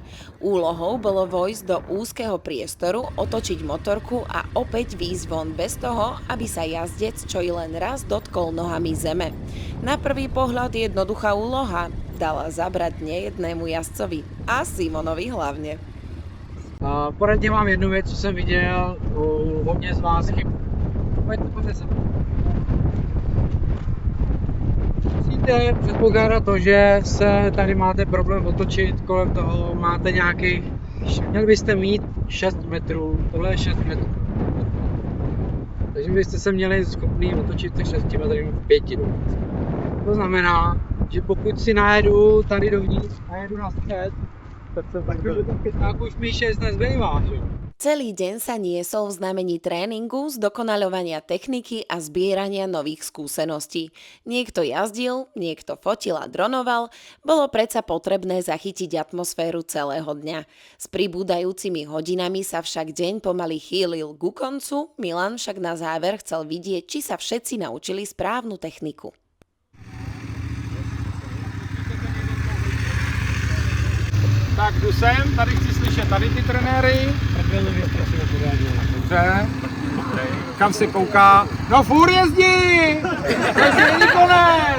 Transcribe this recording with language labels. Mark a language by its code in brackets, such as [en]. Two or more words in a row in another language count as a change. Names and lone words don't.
[sk] Úlohou bolo vojsť do úzkeho priestoru, otočiť motorku a opäť výjsť von bez toho, aby sa jazdec čo i len raz dotkol nohami zeme. Na prvý pohľad jednoduchá úloha dala zabrať nejednému jazdcovi a Simonovi hlavne. [cs] Poradně mám jednu věc, co jsem viděl u hodně z vás chyb. Pojďte se. Musíte předpokládat to, že se tady máte problém otočit, kolem toho máte nějakých, měli byste mít 6 metrů, tohle je 6 metrů. Takže byste se měli schopný otočit těch 6 metrů v 5 dokonce. To znamená, že pokud si najedu tady dovnitř a jedu na střed, tak už mi 6 nezbývá, že? [sk] Celý deň sa niesol v znamení tréningu, zdokonaľovania techniky a zbierania nových skúseností. Niekto jazdil, niekto fotil a dronoval, bolo predsa potrebné zachytiť atmosféru celého dňa. S pribúdajúcimi hodinami sa však deň pomaly chýlil ku koncu, Milan však na záver chcel vidieť, či sa všetci naučili správnu techniku. [cs] Tak jdu sem, tady chci slyšet tady ty trenéry. Dobře. Kam se kouká? No furt jezdí! To není konec!